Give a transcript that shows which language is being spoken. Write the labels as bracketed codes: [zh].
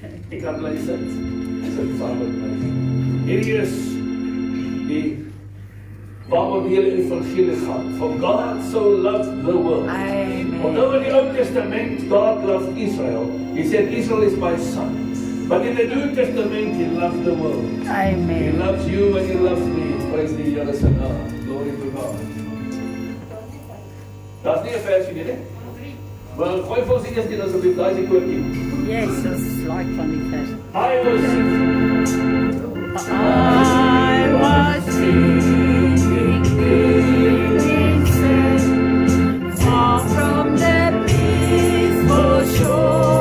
[af] Ek kan bly sit saam met my. Hierdie is die waaroor die hele evangelie gaan. [en] For God so loved the world. Amen. Although in the Old Testament God loved Israel, He said Israel is my son. But in the New Testament He loved the world. He Amen. loves you and He loves me. [af] Praise die Here se naam. [en] Glory to God. [af] Daar's nie 'n versie nie, né? Maar gooi vir ons eers die asseblief daai se koortjie. Yes, ons like van die vers. [en] I will sing. I was singing in far from the peaceful shore.